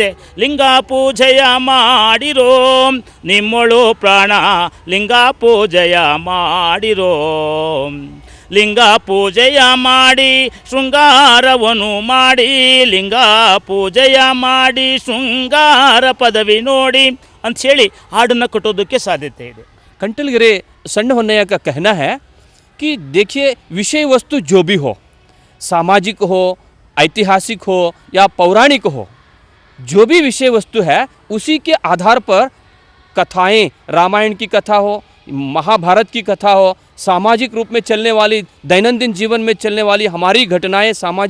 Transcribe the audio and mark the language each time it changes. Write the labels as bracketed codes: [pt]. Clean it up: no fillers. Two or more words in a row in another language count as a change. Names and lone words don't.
[kn] ಲಿಂಗ ಪೂಜೆಯ ಮಾಡಿರೋ ನಿಮ್ಮೊಳು ಪ್ರಾಣ, ಲಿಂಗ ಪೂಜೆಯ ಮಾಡಿರೋ, ಲಿಂಗ ಪೂಜೆಯ ಮಾಡಿ ಶೃಂಗಾರವನ್ನು ಮಾಡಿ, ಲಿಂಗ ಪೂಜೆಯ ಮಾಡಿ ಶೃಂಗಾರ ಪದವಿ ನೋಡಿ ಅಂಥೇಳಿ ಹಾಡನ್ನು ಕಟ್ಟೋದಕ್ಕೆ ಸಾಧ್ಯತೆ ಇದೆ. [hi] कंटलगिरे सन्न होन्नಯ್ಯ का कहना है कि देखिए, विषय वस्तु जो भी हो, सामाजिक हो, ऐतिहासिक हो या पौराणिक हो, जो भी विषय वस्तु है उसी के आधार पर कथाएं, रामायण की कथा हो, महाभारत की कथा हो, सामाजिक रूप में चलने वाली, दैनंदिन जीवन में चलने वाली हमारी घटनाएं, सामाजिक